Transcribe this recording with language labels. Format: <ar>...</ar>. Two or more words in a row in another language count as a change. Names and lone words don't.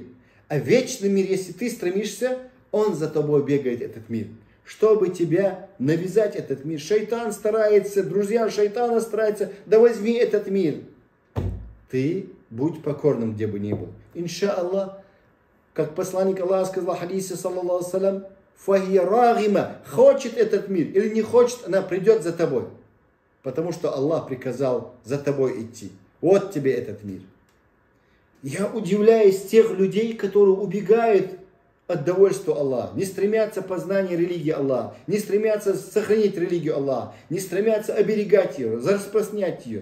<ru>А вечный мир, если ты стремишься, он за тобой бегает, этот мир. Чтобы тебя навязать этот мир. Шайтан старается, друзья шайтана стараются, да возьми этот мир. Ты будь покорным, где бы ни был. Иншаллах, как посланник Аллаха сказал в хадисе,</ru> <ar>صلى الله عليه فهي راغمة,</ar> <ru>хочет этот мир или не хочет, она придет за тобой. Потому что Аллах приказал за тобой идти. Вот тебе этот мир. Я удивляюсь тех людей, которые убегают от довольства Аллаха, не стремятся познания религии Аллаха, не стремятся сохранить религию Аллаха, не стремятся оберегать ее, распространять ее.</ru>